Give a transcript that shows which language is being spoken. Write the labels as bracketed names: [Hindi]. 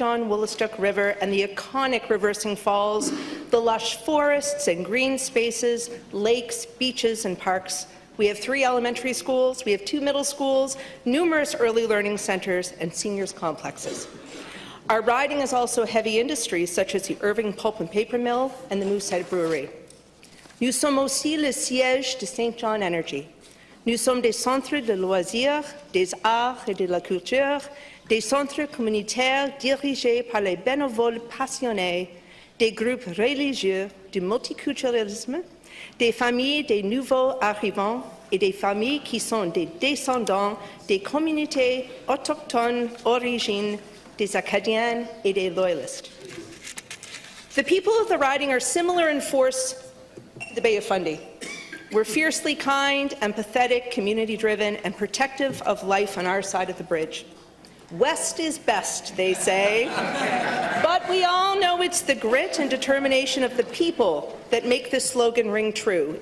[English] John Woolastook River and the iconic Reversing Falls, the lush forests and green spaces, lakes, beaches and parks. We have 3 elementary schools, we have 2 middle schools, numerous early learning centres and seniors complexes. Our riding is also heavy industries such as the Irving Pulp and Paper Mill and the Moosehead Brewery. [French] Nous sommes aussi le siège de St. John Energy. Nous sommes des centres de loisirs, des arts et de la culture, des centres communautaires dirigés par les bénévoles passionnés, des groupes religieux, du multiculturalisme, des familles des nouveaux arrivants et des familles qui sont des descendants des communautés autochtones origines des Acadiens et des Loyalists. [English] The people of the riding are similar in force to the Bay of Fundy. We're fiercely kind, empathetic, community-driven, and protective of life on our side of the bridge. West is best, they say, but we all know it's the grit and determination of the people that make this slogan ring true.